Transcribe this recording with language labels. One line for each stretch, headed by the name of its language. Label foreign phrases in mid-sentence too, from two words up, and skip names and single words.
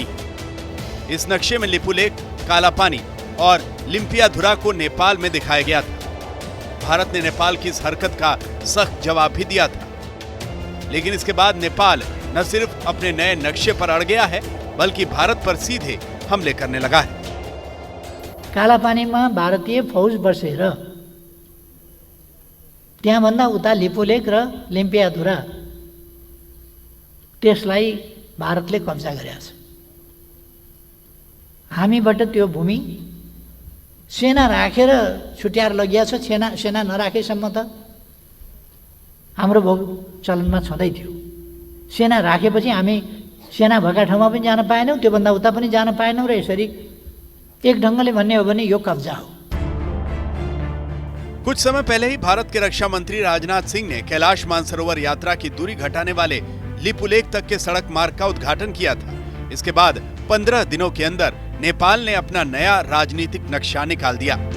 Hindi: इस नक्शे में लिपुलेख, कालापानी और लिम्पियाधुरा को नेपाल में दिखाया गया था। भारत ने नेपाल की इस हरकत का सख्त जवाब भी दिया था, लेकिन इसके बाद नेपाल न सिर्फ अपने नए नक्शे पर अड़ गया है बल्कि भारत पर सीधे हमले करने लगा है।
Nepali: कालापानीमा भारतीय फौज बसेर त्यहाँभन्दा उता लिपुलेख र लिम्पियाधुरा त्यसलाई भारतले कब्जा गरेको छ। हामीबाट त्यो भूमि सेना राखेर छुट्याएर लगिएको छ। सेना नराखेसम्म त हाम्रो भोग चलनमा छँदै थियो। सेना राखेपछि हामी सेना भएका ठाउँमा पनि जान पाएनौँ, त्योभन्दा उता पनि जान पाएनौँ र यसरी एक ढंगले भन्ने हो भने यो कब्जा हो।
Hindi: कुछ समय पहले ही भारत के रक्षा मंत्री राजनाथ सिंह ने कैलाश मानसरोवर यात्रा की दूरी घटाने वाले लिपुलेख तक के सड़क मार्ग का उद्घाटन किया था। इसके बाद 15 दिनों के अंदर नेपाल ने अपना नया राजनीतिक नक्शा निकाल दिया।